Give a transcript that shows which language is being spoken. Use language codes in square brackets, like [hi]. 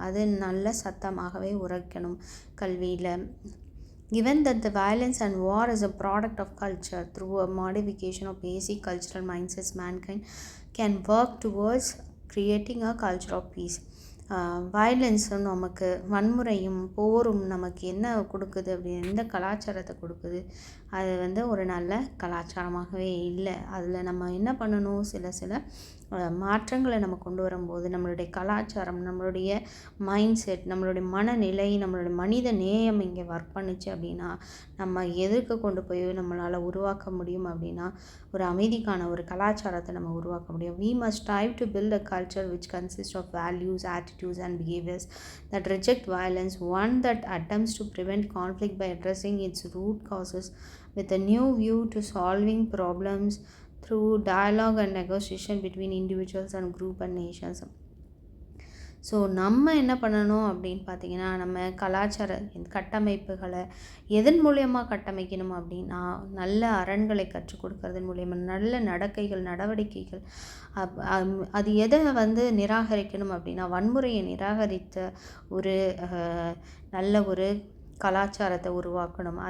[ta] அது நல்ல சத்தமாகவே உரைக்கணும் கல்வியில். [en] Given that the violence and war is a product of culture, through a modification of basic cultural mindsets, mankind can work towards creating a culture of peace. [ta] வயலன்ஸும் நமக்கு வன்முறையும் போரும் நமக்கு என்ன கொடுக்குது அப்படின்னு, எந்த கலாச்சாரத்தை கொடுக்குது, அது ஒரு நல்ல கலாச்சாரமாகவே இல்லை. அதில் நம்ம என்ன பண்ணணும், சில மாற்றங்களை நம்ம கொண்டு வரும்போது நம்மளுடைய கலாச்சாரம், நம்மளுடைய மைண்ட் செட், நம்மளுடைய மனநிலை, நம்மளுடைய மனித நேயம் இங்கே ஒர்க் பண்ணுச்சு அப்படின்னா நம்ம எதற்கு கொண்டு போய் நம்மளால் உருவாக்க முடியும் அப்படின்னா ஒரு அமைதிக்கான ஒரு கலாச்சாரத்தை நம்ம உருவாக்க முடியும். [en] We must strive to build a culture which consists of values, attitudes and behaviors that reject violence, one that attempts to prevent conflict by addressing its root causes with a new view to solving problems through dialogue and negotiation between individuals and group and nations. [ta] So நம்ம என்ன பண்ணணும் அப்படின்னு பார்த்திங்கன்னா, நம்ம கலாச்சார கட்டமைப்புகளை எதன் மூலியமாக கட்டமைக்கணும் அப்படின்னா, நல்ல அரண்களை கற்றுக் கொடுக்கறதன் மூலியமாக, நல்ல நடவடிக்கைகள். அது எதை நிராகரிக்கணும் அப்படின்னா, வன்முறையை நிராகரித்த ஒரு நல்ல ஒரு கலாச்சாரத்தை உருவாக்கணும்.